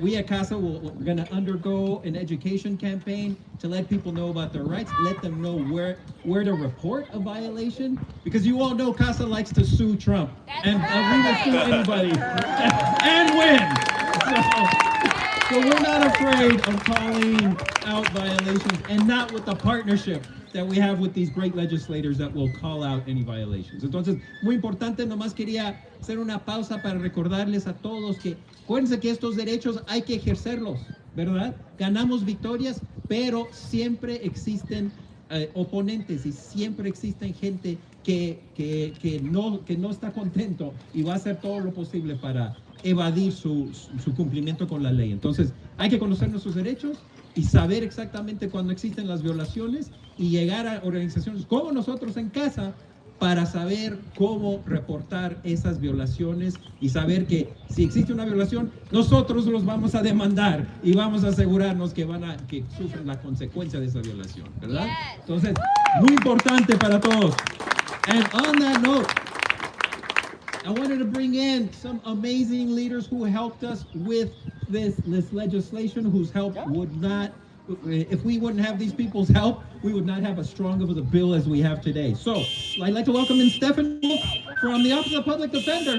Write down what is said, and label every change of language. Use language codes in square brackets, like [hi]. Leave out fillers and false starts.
[en] We at CASA, we're going to undergo an education campaign to let people know about their rights, let them know where to report a violation, because you all know CASA likes to sue Trump, and we will sue anybody and win. So we're not afraid of calling out violations, and not with the partnership that we have with these great legislators that will call out any violations. [es] Entonces, muy importante, nomás quería hacer una pausa para recordarles a todos que acuérdense que estos derechos hay que ejercerlos, ¿verdad? Ganamos victorias, pero siempre existen oponentes y siempre existen gente que no está contento y va a hacer todo lo posible para evadir su cumplimiento con la ley. Entonces, hay que conocer nuestros derechos y saber exactamente cuando existen las violaciones y llegar a organizaciones como nosotros en CASA para saber cómo reportar esas violaciones y saber que si existe una violación, nosotros los vamos a demandar y vamos a asegurarnos que sufren la consecuencia de esa violación, ¿verdad? Entonces, muy importante para todos. [en] And on that note, I wanted to bring in some amazing leaders who helped us with this legislation, whose help would not, if we wouldn't have these people's help, we would not have as strong of a bill as we have today. So I'd like to welcome in Stephanie Wolf from the Office of Public Defender.